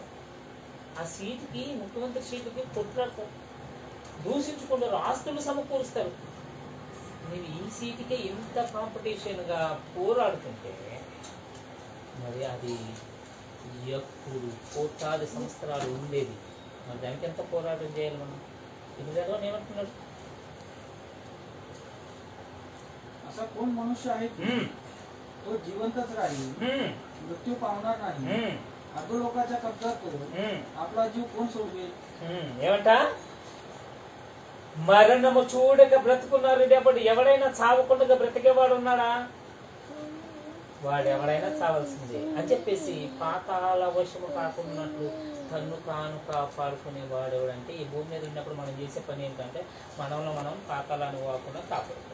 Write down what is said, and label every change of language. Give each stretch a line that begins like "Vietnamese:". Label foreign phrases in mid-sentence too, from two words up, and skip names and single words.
Telugu: ఆ సీటుకి ముఖ్యమంత్రి సీటుకి కొట్లాడతారు, దూషించుకుంటారు, ఆస్తులు సమకూరుస్తారు. నేను ఈ సీటుకే ఇంత కాంపిటీషన్గా పోరాడుతుంటే మరి అది ఎప్పుడు కోట్లాది సంవత్సరాలు ఉండేది. మరి దానికి ఎంత పోరాటం చేయాలి మనం? ఇది జగన్ ఏమంటున్నాడు?
Marathi: असा कोण मनुष्य आहे तो जिवंतच राहील, मृत्यू पावणार नाही. अधो लोकांच्या कब्जात आपला जीव कोण सोडवेल?
Telugu: ఏమంట? మరణము చూడక బ్రతుకున్నారు కాబట్టి ఎవడైనా చావకుండా బ్రతికేవాడు ఉన్నాడా? వాడు ఎవడైనా చావాల్సిందే అని చెప్పేసి పాతాళ వశము కాకున్నట్లు తన్ను తాను కాపాడుకునే వాడు ఎవడంటే ఈ భూమి మీద ఉన్నప్పుడు మనం చేసే పని ఏంటంటే మనలో మనం పాతాళాన్ని పోకుండా కాపాడుకోవాలి.